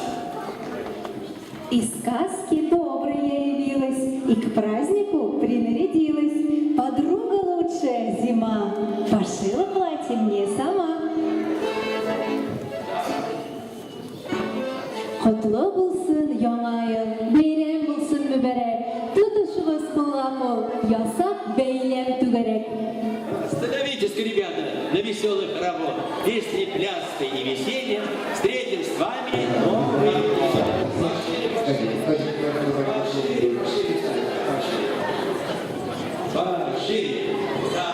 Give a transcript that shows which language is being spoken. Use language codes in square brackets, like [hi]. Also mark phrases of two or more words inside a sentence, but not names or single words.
[ru] И сказки добрые явилась, и к празднику принарядилась. Подруга лучшая зима, пошила платье мне сама. [tt] Құтлы болсын яңа ел, бәйрәм булсын мүбәрәк. Тотышыгыз кулла-кул, ясак бәйләм түгәрәк. [ru] Остановитесь-ка, ребята, на веселых хоровод. Песни, пляской и весельем встретим с вами новый год. Пошире. Да.